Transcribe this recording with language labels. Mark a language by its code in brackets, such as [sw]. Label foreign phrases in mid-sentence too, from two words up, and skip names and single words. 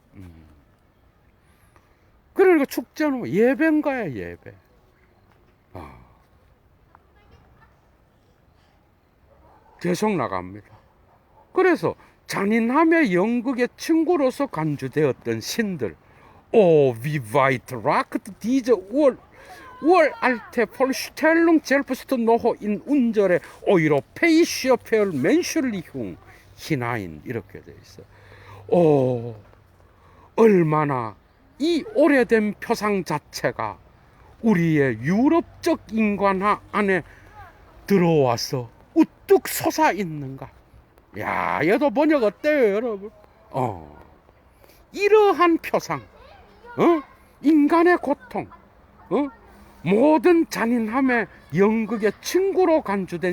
[ko] 그러니까 축제는 예배인 거야, 예배. 계속 나갑니다. 그래서 잔인함의 연극의 친구로서 간주되었던 신들, [de] wie weit ragt diese uralte Vorstellung selbst noch in unsere europäische Vermenschlichung hinein, [ko] 이렇게 돼 있어. 얼마나 이 오래된 표상 자체가 우리의 유럽적 인간화 안에 들어와서 우뚝 솟아 있는가. 야, 얘도 번역 어때요, 여러분? 이러한 표상, 인간의 고통, 모든 잔인함의 연극의 친구로 간주된